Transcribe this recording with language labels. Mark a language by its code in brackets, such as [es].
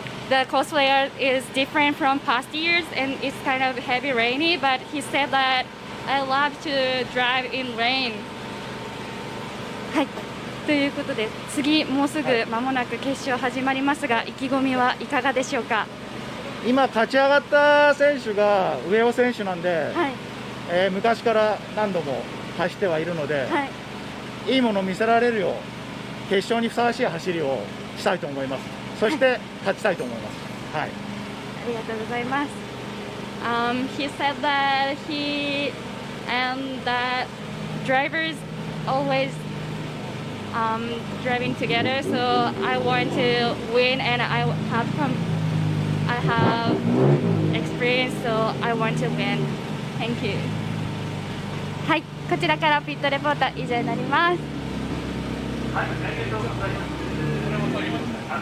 [en] The course layout is different from past years and it's kind of heavy rainy, but he said that I love to drive in rain. [ja] はい、ということで次もうすぐ間もなく決勝始まりますが、意気込みはいかがでしょうか。今勝ち上がった選手が上尾選手なんで、はい、昔から何度も走ってはいるので、はい、いいものを見せられるよう決勝にふさわしい走りをしたいと思います。そして勝ちたいと思います。はい。ありがとうございます。 [en] He said that he and that drivers always driving together, so I want to win and I have experience, so I want to win. Thank you. [ja] はい、こちらからピットレポート以上になります。はい、ありがとうございます。